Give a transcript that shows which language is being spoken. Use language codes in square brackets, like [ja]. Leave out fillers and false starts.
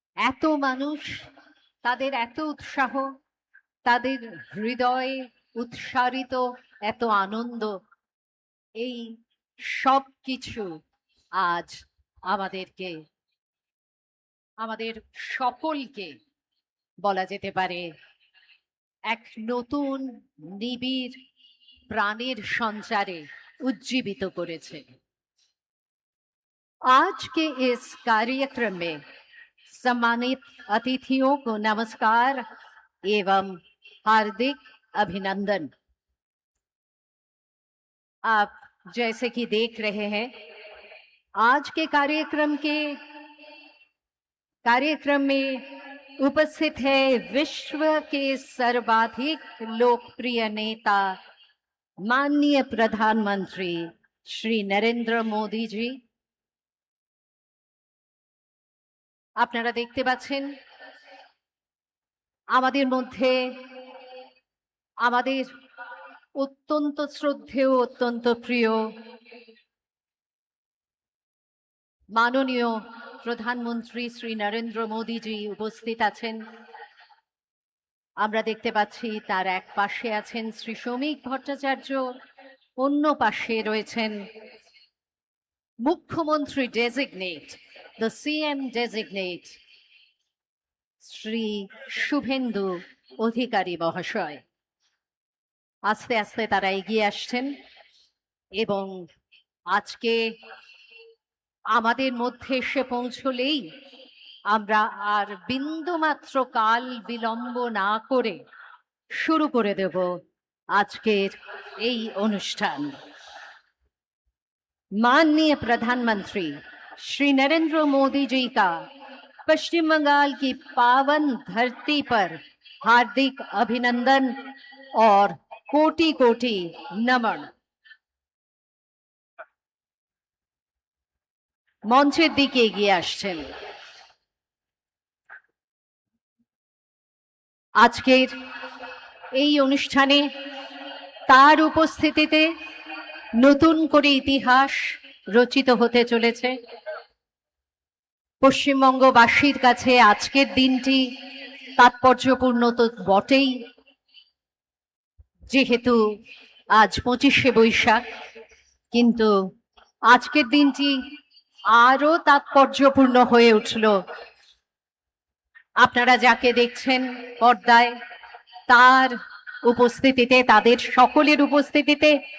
[bn] এত মানুষ, তাদের এত উৎসাহ, তাদের হৃদয়ে উৎসারিত এত আনন্দ, এই সব কিছু আজ আমাদেরকে, আমাদের সকলকে বলা যেতে পারে এক নতুন নিবিড় প্রাণের সঞ্চারে उज्जीवित করেছে। [hi] आज के इस कार्यक्रम में सम्मानित अतिथियों को नमस्कार एवं हार्दिक अभिनंदन। आप जैसे कि देख रहे हैं, आज के कार्यक्रम में उपस्थित है विश्व के सर्वाधिक लोकप्रिय नेता माननीय प्रधानमंत्री श्री नरेंद्र मोदी जी। [bn] আপনারা দেখতে পাচ্ছেন আমাদের মধ্যে আমাদের অত্যন্ত শ্রদ্ধেয়, অত্যন্ত প্রিয় মাননীয় প্রধানমন্ত্রী শ্রী নরেন্দ্র মোদি জি উপস্থিত আছেন। আমরা দেখতে পাচ্ছি তার এক পাশে আছেন শ্রী শ্রমিক ভট্টাচার্য, অন্য পাশে রয়েছেন মুখ্যমন্ত্রী designate, the CM designate Shri Suvendu Adhikari মহাশয়। আস্তে আস্তে তারা এগিয়ে আসছেন এবং আজকে আমাদের মধ্যে এসে পৌঁছলেই আমরা আর বিন্দুমাত্র কাল বিলম্ব না করে শুরু করে দেব আজকের এই অনুষ্ঠান। [hi] माननीय प्रधानमंत्री श्री नरेंद्र मोदी जी का पश्चिम बंगाल की पावन धरती पर हार्दिक अभिनंदन और कोटि कोटि नमन। [bn] मंचेर दिके एगिए आसছেন। আজকের এই অনুষ্ঠানে তার উপস্থিতিতে নতুন করে ইতিহাস রচিত হতে চলেছে। পশ্চিমবঙ্গবাসীর কাছে আজকের দিনটি তাৎপর্যপূর্ণ তো বটেই, যেহেতু আজ 25শে বৈশাখ, কিন্তু আজকের দিনটি আরো তাৎপর্যপূর্ণ হয়ে উঠল আপনারা যাকে দেখছেন পর্দায় তার উপস্থিতিতে, তাদের সকলের উপস্থিতিতে।